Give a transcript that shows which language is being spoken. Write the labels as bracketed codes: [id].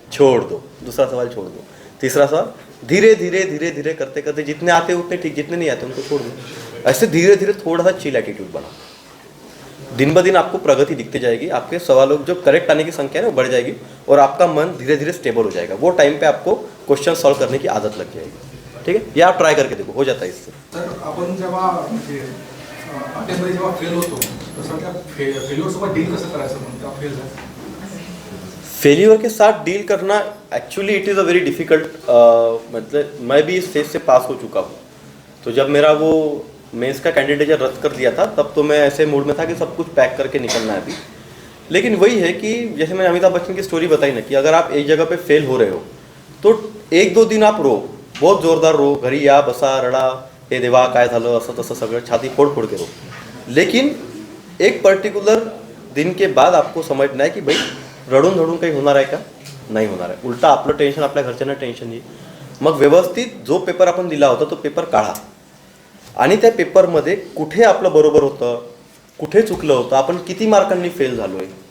[hi] छोड़ दो, दूसरा सवाल छोड़ दो। तीसरा सवाल धीरे धीरे धीरे धीरे करते करते, जितने आते उतने ठीक, जितने नहीं आते उनको छोड़ दो। ऐसे धीरे धीरे थोड़ा सा चिल एटीट्यूड बनाओ। दिन ब दिन आपको प्रगति दिखती जाएगी, आपके सवालों जो करेक्ट आने की संख्या है वो बढ़ जाएगी और आपका मन धीरे धीरे स्टेबल हो जाएगा। वो टाइम पे आपको क्वेश्चन सॉल्व करने की आदत लग जाएगी। ठीक है, ये आप ट्राय करके देखो, हो जाता है इससे। [mr] तर आपण जेव्हा म्हणजे अटेम्पमध्ये जेव्हा फेल होतो तसं त्या फेल्युअरसोबत डील कसं करायचं म्हणून तेव्हा फेल झालं [hi] फेलियर के साथ डील करना [en] actually it is a very difficult, [hi] मतलब मैं भी इस फेज से पास हो चुका हूँ। तो जब मेरा वो मेंस का कैंडिडेट रद्द कर दिया था तब तो मैं ऐसे मूड में था कि सब कुछ पैक करके निकलना है अभी। लेकिन वही है कि जैसे मैंने अमिताभ बच्चन की स्टोरी बताई ना, कि अगर आप एक जगह पे फेल हो रहे हो तो 1-2 दिन आप रो, बहुत जोरदार रो, [mr] घरी या बसा रडा, हे देवा काय झालं असं तसं सगळं [hi] छाती फोड़ फोड़ के रो। लेकिन एक पर्टिकुलर दिन के बाद आपको समझना है कि भाई [mr] रडून धडून काही होणार आहे का? नाही होणार आहे। उलटा आपलं टेन्शन आपल्या घरच्यांना टेन्शन येईल। मग व्यवस्थित जो पेपर आपण दिला होता तो पेपर काढा आणि त्या पेपरमध्ये कुठे आपलं बरोबर होतं, कुठे चुकलं होतं, आपण किती मार्कांनी फेल झालोय।